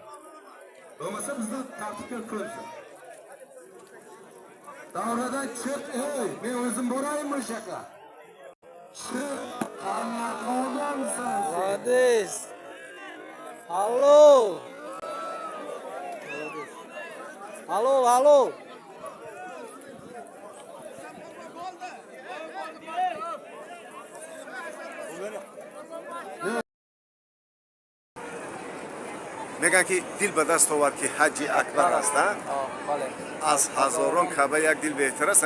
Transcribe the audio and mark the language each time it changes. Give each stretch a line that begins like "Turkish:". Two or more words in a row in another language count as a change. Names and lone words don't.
Uzbek: Bo'lmasa bizda tartibga ko'rsin. Davradan chiq, men o'zim boraymi o'sha yoqqa? Chiq, qanaqa odamsan? Hadis. Allo. Allo.
Persian: میگن که دل به دست آورد که حج اکبر است. از هزاران کعبه یک دل بهتر است.